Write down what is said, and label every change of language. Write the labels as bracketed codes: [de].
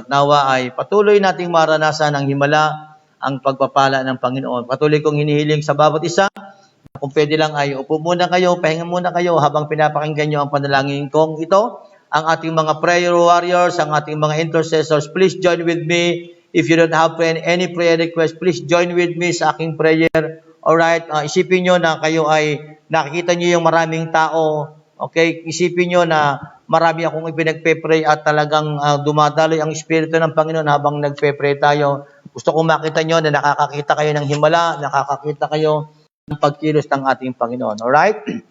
[tl] At nawa ay patuloy nating maranasan ang himala, ang pagpapala ng Panginoon. Patuloy kong hinihiling sa bawat isa. Kung pwede lang ay upo muna kayo, pahinga muna kayo habang pinapakinggan nyo ang panalangin kong ito. Ang ating mga prayer warriors, ang ating mga intercessors, [en] please join with me. If you don't have any prayer request, please join with me [tl] sa aking prayer. Alright, isipin nyo na kayo ay nakikita nyo yung maraming tao. Okay, isipin nyo na marami akong ipinagpe-pray at talagang dumadaloy ang Espiritu ng Panginoon habang nagpe-pray tayo. Gusto kong makita nyo na nakakakita kayo ng himala, nakakakita kayo ng pagkilos ng ating Panginoon. Alright?